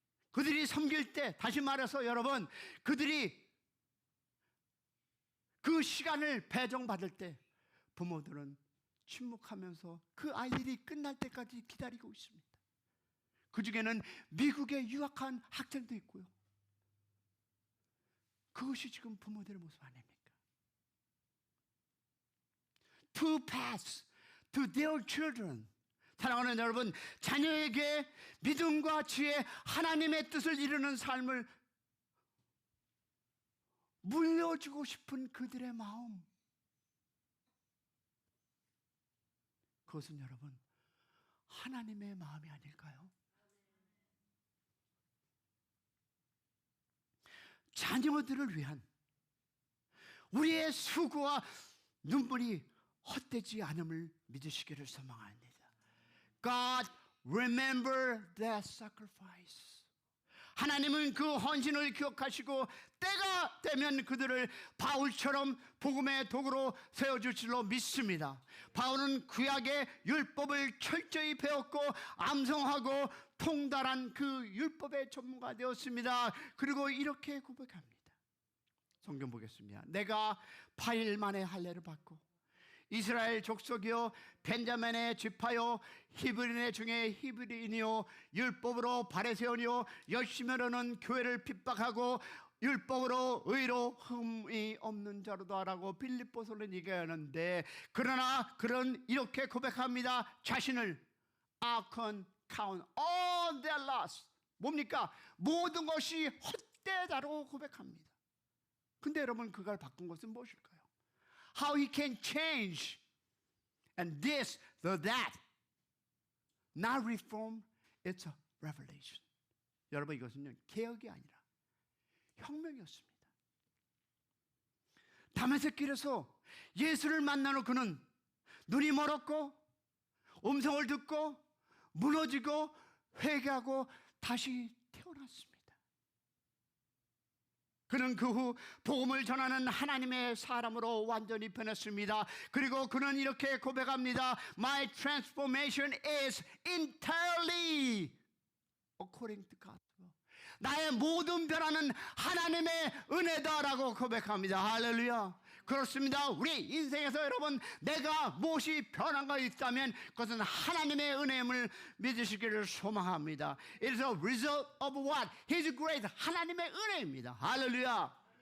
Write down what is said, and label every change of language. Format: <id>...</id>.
<ko>그들이 섬길 때, 다시 말해서 여러분, 그들이 그 시간을 배정받을 때 부모들은 침묵하면서 그 아이들이 끝날 때까지 기다리고 있습니다. 그 중에는 미국에 유학한 학생도 있고요. 그것이 지금 부모들의 모습 아닙니까?</ko> <en>To pass to their children.</en> <ko>사랑하는 여러분, 자녀에게 믿음과 지혜, 하나님의 뜻을 이루는 삶을 물려주고 싶은 그들의 마음, 그것은 여러분 하나님의 마음이 아닐까요? 자녀들을 위한 우리의 수고와 눈물이 헛되지 않음을 믿으시기를 소망합니다.</ko> <en>God, remember that sacrifice.</en> <ko>하나님은 그 헌신을 기억하시고 때가 되면 그들을 바울처럼 복음의 도구로 세워줄 줄로 믿습니다. 바울은 구약의 율법을 철저히 배웠고 암송하고 통달한 그 율법의 전문가 되었습니다. 그리고 이렇게 고백합니다. 성경 보겠습니다. 내가 8일 만에 할례를 받고 이스라엘 족속이요 벤자민의 지파요 히브리인 중에 히브리인이요 율법으로 바리새인이요 열심히로는 교회를 핍박하고 율법으로 의로 흠이 없는 자로도 하라고 빌립보서는 얘기하는데, 그러나 그런 이렇게 고백합니다. 자신을</ko> <en>I count all their loss.</en> <ko>뭡니까? 모든 것이 헛되다고 고백합니다. 근데 여러분, 그걸 바꾼 것은 무엇일까요?</ko> <en>How he can change and this, the that. Not reform, it's a revelation.</en> <ko>여러분, 이것은요 개혁이 아니라 혁명이었습니다. 다메섹길에서 예수를 만나는 그는 눈이 멀었고 음성을 듣고 무너지고 회개하고 다시 태어났습니다. 그는 그 후 복음을 전하는 하나님의 사람으로 완전히 변했습니다. 그리고 그는 이렇게 고백합니다.</ko> <en>My transformation is entirely according to gospel.</en> <ko>나의 모든 변화는 하나님의 은혜다라고 고백합니다. 할렐루야. 그렇습니다. 우리 인생에서 여러분, 내가 무엇이 변화가 있다면 그것은 하나님의 은혜임을 믿으시기를 소망합니다.</ko> <en>It is a result of what? His grace.</en> <ko>하나님의 은혜입니다. 할렐루야.</ko>